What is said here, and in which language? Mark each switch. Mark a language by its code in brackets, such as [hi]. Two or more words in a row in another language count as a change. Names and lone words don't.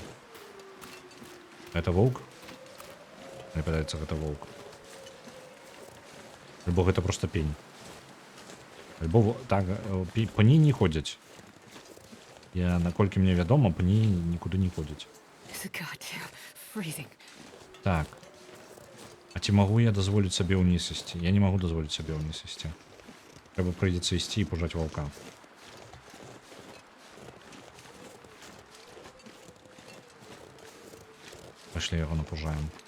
[be] Это воўк? Мне падаецца, гэта воўк. Альбо гэта просто пень. Альбо так, пні не ходзяць. Я, наколькі мне вядома, пні нікуды не ходзяць. [en] It's goddamn freezing. [be] Так. А ці магу я дазволіць сабе ўніз ісці? Я не магу дазволіць сабе ўніз ісці. Трэба прыйдзецца ісці і пужаць ваўка. Пашлі яго напужаем.